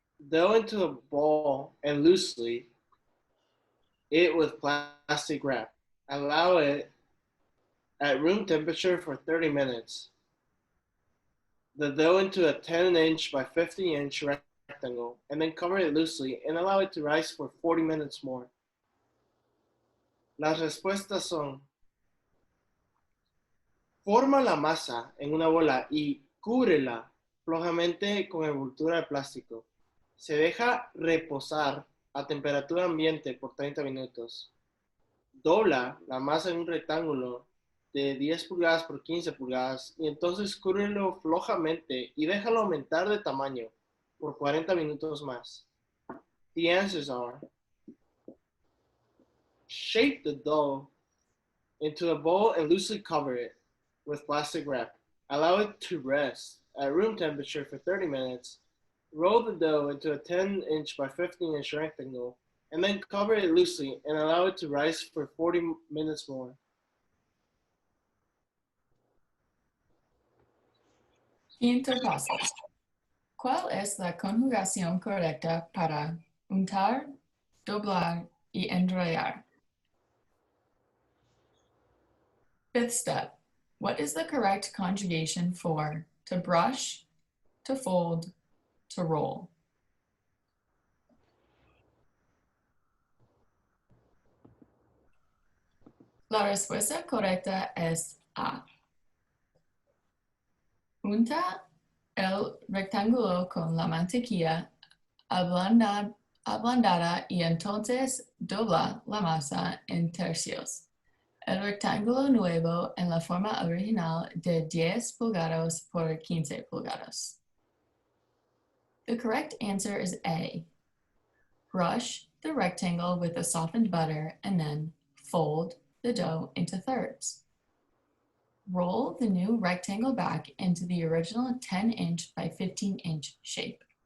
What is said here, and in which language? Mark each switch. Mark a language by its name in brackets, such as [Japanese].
[English] Dough into a ball and loosely it with plastic wrap. Allow it at room temperature for 30 minutes. The dough into a 10-inch by 50-inch rectangle and then cover it loosely and allow it to rise for 40 minutes more. [Spanish] Las respuestas son: forma la masa en una bola y cúbrela flojamente con envoltura de plástico. Se deja reposar a temperatura ambiente por 30 minutos. Dobla la masa en un rectángulo de 10 pulgadas por 15 pulgadas y entonces cúbrelo flojamente y déjalo aumentar de tamaño por 40 minutos más. [English] The answers are: shape the dough into a bowl and loosely cover it with plastic wrap. Allow it to rest at room temperature for 30 minutes. Roll the dough into a 10-inch by 15-inch rectangle, and then cover it loosely and allow it to rise for 40 minutes more. [Spanish] Quinto paso. ¿Cuál es la conjugación correcta para untar, doblar y enrollar? [English] Fifth step. What is the correct conjugation for to brush, to fold, to roll? [Spanish] La respuesta correcta es A. Unta el rectángulo con la mantequilla ablandada y entonces dobla la masa en tercios. El rectángulo nuevo en la forma original de 10 pulgadas por 15 pulgadas. [English] The correct answer is A. Brush the rectangle with the softened butter and then fold the dough into thirds. Roll the new rectangle back into the original 10-inch by 15-inch shape.